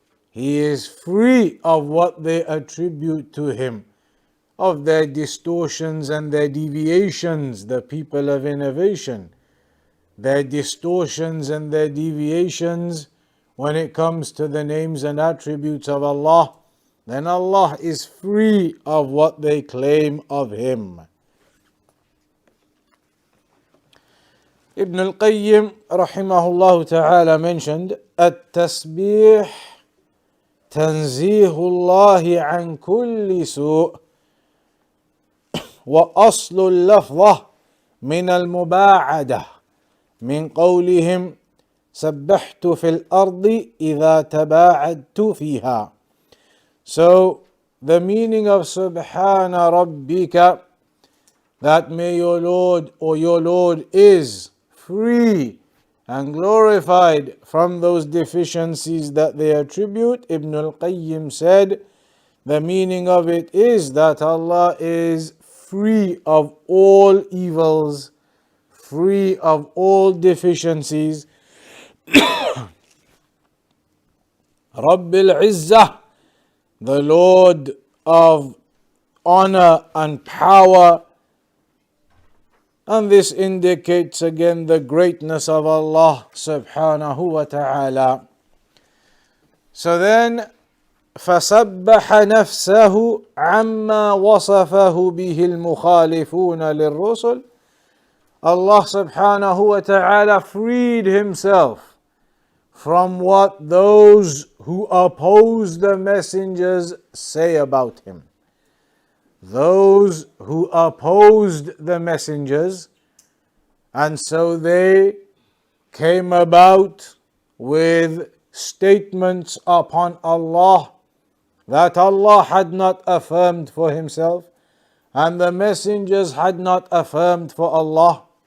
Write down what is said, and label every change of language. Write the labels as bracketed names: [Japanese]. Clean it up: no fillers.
[English] He is free of what they attribute to Him, of their distortions and their deviations, the people of innovation. Their distortions and their deviations when it comes to the names and attributes of Allah, then Allah is free of what they claim of Him. Ibn al-Qayyim rahimahullah ta'ala mentioned, [Arabic] التسبيح تنزيه الله عن كل سوء وأصل اللفظة من المباعدة من قولهم سبحت في الأرض إذا تباعدت فيها. [English] So the meaning of [Arabic] Subhana Rabbika, [English] that may your Lord or your Lord is free and glorified from those deficiencies that they attribute. Ibn al-Qayyim said the meaning of it is that Allah is free of all evils, free of all deficiencies, [Arabic] Rabbil Izzah, [English] the Lord of honor and power. And this indicates again the greatness of Allah subhanahu wa ta'ala. So then, [Arabic] فَسَبَّحَ نَفْسَهُ عَمَّا وَصَفَهُ بِهِ الْمُخَالِفُونَ لِلرُّسُلِ. [English] Allah subhanahu wa ta'ala freed himself from what those who oppose the messengers say about him. Those who opposed the messengers, and so they came about with statements upon Allah that Allah had not affirmed for himself and the messengers had not affirmed for Allah.